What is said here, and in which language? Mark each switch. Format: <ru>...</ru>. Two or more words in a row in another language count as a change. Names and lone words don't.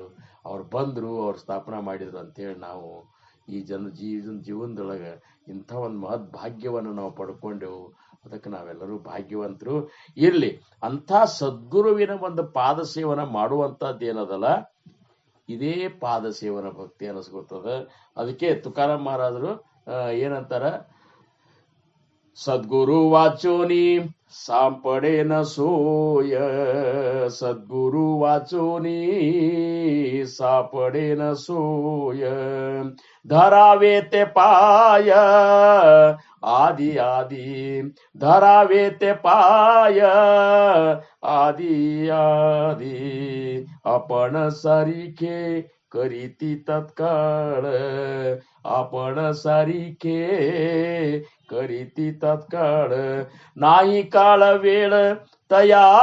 <kn>ಅವ್ರು ಬಂದರು, ಅವ್ರು ಸ್ಥಾಪನಾ ಮಾಡಿದ್ರು ಅಂತೇಳಿ ನಾವು ಈ ಜೀವನದೊಳಗೆ ಇಂಥ ಒಂದು ಮಹದ್ ಭಾಗ್ಯವನ್ನು ನಾವು ಪಡ್ಕೊಂಡೆವು. ಅದಕ್ಕೆ ನಾವೆಲ್ಲರೂ ಭಾಗ್ಯವಂತರು. ಇರ್ಲಿ, ಅಂಥ ಸದ್ಗುರುವಿನ ಒಂದು ಪಾದ ಸೇವನ ಮಾಡುವಂಥದ್ದೇನದಲ್ಲ, ಇದೇ ಪಾದ ಸೇವನ ಭಕ್ತಿ ಅನಿಸ್ಕೊತದ. ಅದಕ್ಕೆ ತುಕಾರಾಮ್ ಮಹಾರಾಜರು ಏನಂತಾರ,</kn> <mr>सद्गुरु वाचोनी सापडे न सोय, सद्गुरु वाचोनी सापडे न सोय, धरावे ते पाय आदि आदि, धरावे ते पाय आदि आदि, आपण सारिखे करीती तत्काळ, आपण सारिखे करीती तत्काळ, नाही काळ वेळ तया</mr>